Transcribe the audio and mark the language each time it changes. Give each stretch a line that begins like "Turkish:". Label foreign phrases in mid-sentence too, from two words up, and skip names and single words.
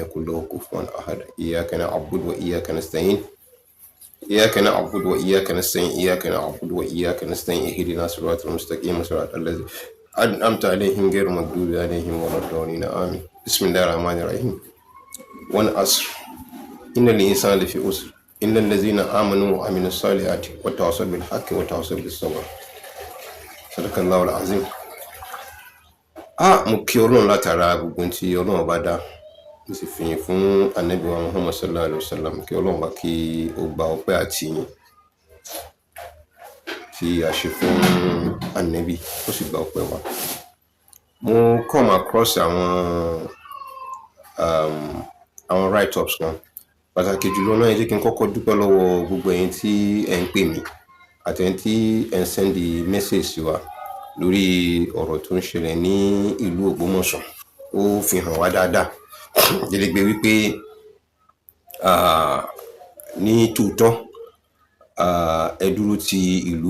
Arabic: يكن له كفوا أحد إياك نعبد وإياك نستعين إياك نعبد وإياك نستعين إياك نعبد وإياك نستعين اهدنا الصراط المستقيم صراط الذين أنعمت عليهم غير المغضوب عليهم ولا الضالين آمين بسم الله الرحمن الرحيم والعصر إن الإنسان لفي خسر إلا الذين آمنوا وعملوا الصالحات وتواصوا بالحق وتواصوا بالصبر صدق الله العظيم.
Yoruba: Mo kí Ọlọ́run látara gbogbo tí Ọlọ́run bá dá mo sì fi yìn fún Ànábì wa Muhammad
Arabic: صلى الله عليه وسلم
Yoruba: kí Ọlọ́run bá kí ó gba ọpẹ́ àti ìyìn tí a ṣe fún Ànábì ó sì gba ọpẹ́ wa. Mo
English: come across
Yoruba: àwọn write-ups kan pàtàkì jùlọ náà ẹ jẹ́ kí n kọ́kọ́ dúpẹ́ lọ́wọ́ gbogbo ẹ̀yin tí ẹ ń pè mí àti ẹ̀yin tí ẹ ń
English: send message
Yoruba: sí wa lórí ọ̀rọ̀ tó ń ṣẹlẹ̀ ní ìlú Ògbómọ̀ṣọ́. Ó fi hàn wá dáadáa gédégbé wípé ní tòótọ́ ẹ dúró ti ìlú.